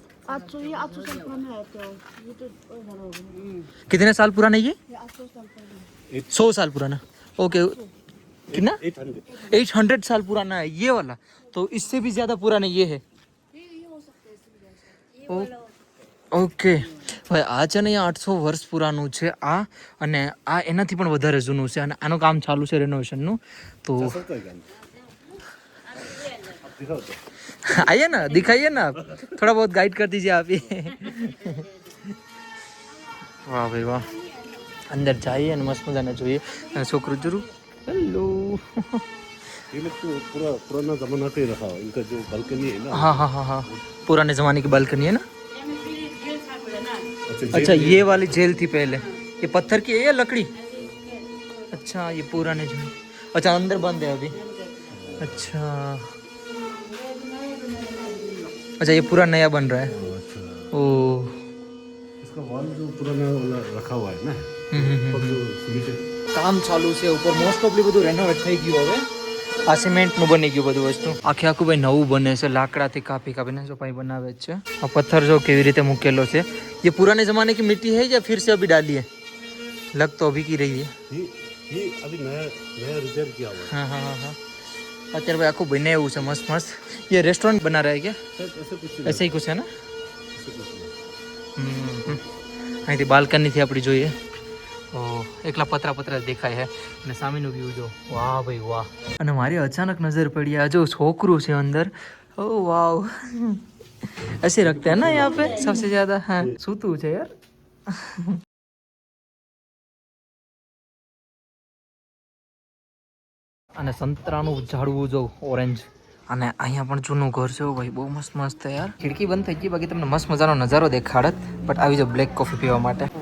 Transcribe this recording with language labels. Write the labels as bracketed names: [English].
[Hindi] 800 ये 800 साल पुराना है तो ये तो और बड़ा होगा. कितने साल पुराना ये? ये 800 साल पुराना. 100 साल पुराना. ओके कितना? 800। 800 साल पुराना है ये वाला, तो इससे भी ज़्यादा पुराना ये है. ये हो सकता है इससे भी ज्यादा. [Gujarati] ઓકે ભાઈ આ છે ને અહીંયા 800 વર્ષ પુરાનું છે આ, અને આ એનાથી પણ વધારે જૂનું છે, અને આનું કામ ચાલુ છે રેનોવેશનનું. તો [Hindi] सकता है क्या? आप दिखाओ तो। आइए ना दिखाइए ना आप, थोड़ा बहुत गाइड कर दीजिए आप ही. [Gujarati] વાહ ભાઈ વાહ. અંદર જઈએ અને મસ્ત મજાને જોઈએ. અને છોકરું જરૂર હેલો. [Hindi] ये लोग तो पूरा पुराना जमाना का ही रखा हुआ है। इनका जो बालकनी है ना, हाँ हाँ हाँ हाँ पुराने ज़माने की बालकनी है ना. अच्छा अच्छा ये वाली जेल थी पहले, ये पत्थर की है या लकड़ी? अच्छा ये पुराने जो, अच्छा अंदर बंद है अभी. अच्छा अच्छा ये पूरा नया बन रहा है. ओ इसका वॉल जो पुराना वाला रखा हुआ है ना, और जो सीमेंटेड [Gujarati] કામ ચાલુ છે ઉપર. મોસ્ટ ઓફલી બધું રેનોવેટ થઈ ગયું હવે. આ સિમેન્ટનું બની ગયું બધું વસ્તુ. આખે આખું ભાઈ નવું બને છે, લાકડાથી કાપી કાપીને જો ભાઈ બનાવે જ છે. આ પથ્થર જો કેવી રીતે મૂકેલો છે. [Hindi] ये पुराने जमाने की मिट्टी है या फिर से अभी डाली है? लग तो अभी की रही है. ये अभी नया रिपेयर किया हुआ [Gujarati] हाँ हाँ हाँ हाँ. અત્યારે ભાઈ આખું બને એવું છે મસ્ત મસ્ત. [Hindi] ये रेस्टोरेंट बना रहा है क्या? है ऐसे कुछ ऐसे ही कुछ है ना? ऐसे कुछ नहीं। [Gujarati] અહીંથી બાલ્કનીથી આપણે જોઈએ એકલા પતરા દેખાય છે અને સામેનું વ્યૂ જો વાહ ભાઈ વાહ. અને મારી અચાનક નજર પડી આ જો છોકરું છે અંદર. [Hindi] ઓ વાવ ऐसे रखते हैं ना यहाँ पे सबसे ज्यादा. [Gujarati] हाँ सूतू છે યાર. અને સંતરાનું ઝાડવું જો ઓરેન્જ. અને અહીંયા પણ જૂનું ઘર છે ભાઈ, બહુ મસ્ત મસ્ત યાર. ખિડકી બંધ થઈ ગઈ, બાકી તમને મસ્ત મજાનો નજારો દેખાડત. બટ આવી જાવ બ્લેક કોફી પીવા માટે.